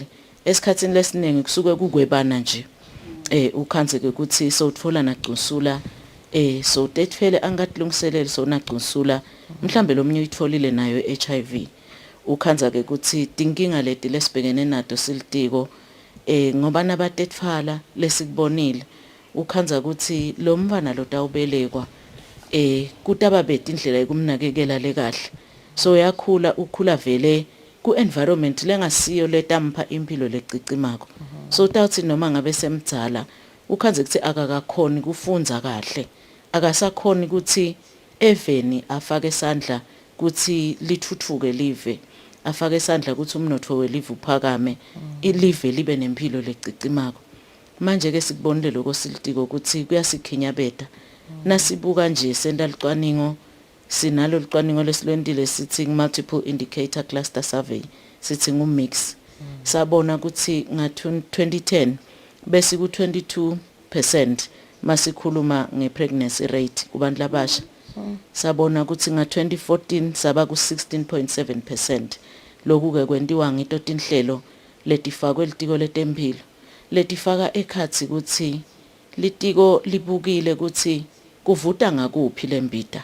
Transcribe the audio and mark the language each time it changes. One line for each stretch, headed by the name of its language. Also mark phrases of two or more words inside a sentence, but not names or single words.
Swati: Esikhatsini lesiningi kusuke kukwebana nje. Ukhanze ke ukuthi sowutfola nagcunsula so tetfele angatilungiseleli so nagcunsula mhlambe lomunye uyitfolile nayo HIV. Ukhanza ke ukuthi tinkinga leti lesibhekene nato silitiko ngoba nabatetfala lesikubonile ukhanza ukuthi lo mfana lo tawubelekwa kutababeta indlela yokumnakekela lekahle. So yakhula ukhula vele ku environment lengasiyo letampha impilo lecicimako. So utawuthi noma ngabe semdzala ukhanze ukuthi akakakhoni kufunza kahle, akasakhoni ukuthi eveni afake isandla ukuthi lithuthuke live, afake isandla ukuthi umnotho welive uphakame, ilive libe nempilo lecicimako. Manje ke sikubonile lokho silitiko ukuthi kuyasikhinyabeta. Nasibuka nje senda licwaningo, sinalo licwaningo lesilwendile sithi
English: multiple indicator cluster survey,
Swati: sithi ngumix. Sabona ukuthi nga-2010 bese ku-22% masikhuluma
English: ngepregnancy rate
Swati: kubantu labasha. Sabona ukuthi nga-2014 saba ku-16.7%. Lokhu ke kwentiwa ngito tinhlelo letifakwe litiko letempilo. Letifaka ekhathi ukuthi litiko libukile ukuthi kuvuta ngakuphi lembita.